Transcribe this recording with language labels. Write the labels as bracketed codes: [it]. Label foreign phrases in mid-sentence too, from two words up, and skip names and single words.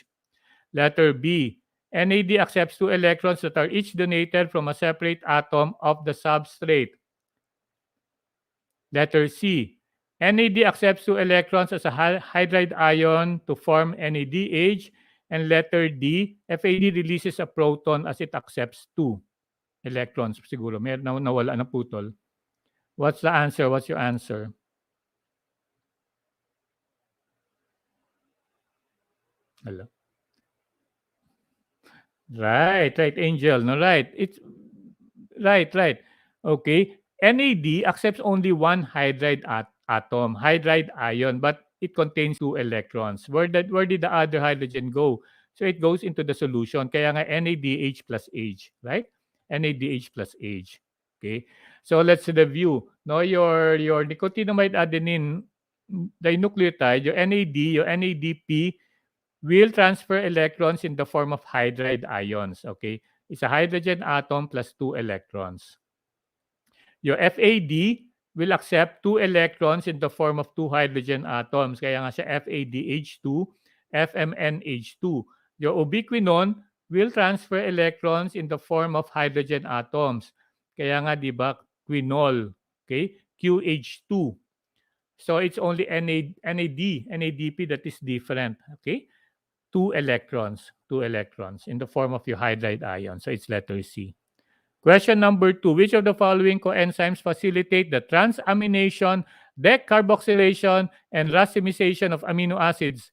[en] Letter B, NAD accepts 2 electrons that are each donated from a separate atom of the substrate. Letter C, NAD accepts 2 electrons as a hydride ion to form NADH. And letter D, FAD releases a proton as it accepts 2 electrons. [tl] Siguro, may nawala na putol. [en] What's the answer? What's your answer? Hello. Right, Angel. No, right. It's right. Okay. NAD accepts only one hydride atom, hydride ion, but it contains 2 electrons. Where did the other hydrogen go? So it goes into the solution. [tl] Kaya nga [en] NADH plus H, right? NADH plus H. Okay. So let's review. No, your nicotinamide adenine dinucleotide, your NAD, your NADP will transfer electrons in the form of hydride ions. Okay, it's a hydrogen atom plus 2 electrons. Your FAD will accept 2 electrons in the form of 2 hydrogen atoms. [tl] Kaya nga siya FADH2, FMNH2. Your ubiquinone will transfer electrons in the form of hydrogen atoms. Kaya nga, di ba, quinol. Okay, QH2. [en] So it's only NADP that is different. Okay, 2 electrons in the form of your hydride ion. So it's letter C. Question number 2. Which of the following coenzymes facilitate the transamination, decarboxylation, and racemization of amino acids?